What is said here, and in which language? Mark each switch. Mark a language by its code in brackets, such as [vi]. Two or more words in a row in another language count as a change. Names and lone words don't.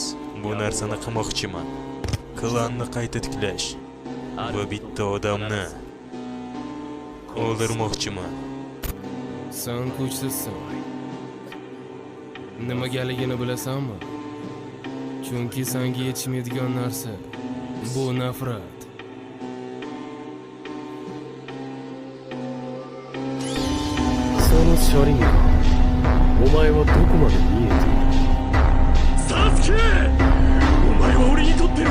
[uz] Bu narsani qilmoqchiman. Klanni qayta tiklash va bitta odamni o'ldirmoqchiman. Sen kuchsizsan. Nimagaligini bilasanmi? Chunki senga yetishmaydigan narsa bu nafrat. [ja] その車輪がお前はどこまで見えている？サスケ！お前は俺にと